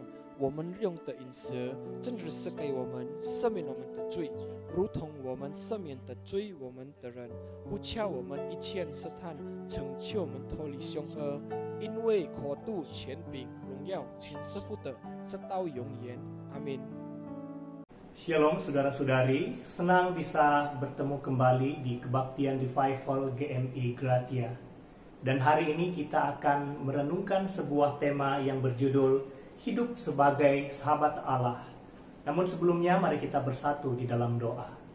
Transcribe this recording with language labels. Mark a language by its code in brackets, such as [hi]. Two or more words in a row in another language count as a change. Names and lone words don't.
[zh] 我们用的饮食，正日赐给我们，赦免我们的罪，如同我们赦免的罪我们的人，不叫我们一切试探，拯救我们脱离凶恶。因为国度、权柄、荣耀，全是父的，直到永远。阿门。 [id] Shalom saudara-saudari, senang bisa bertemu kembali di Kebaktian Revival GMI Gratia. Dan hari ini kita akan merenungkan sebuah tema yang berjudul Hidup sebagai Sahabat Allah. Namun sebelumnya mari kita bersatu di dalam doa.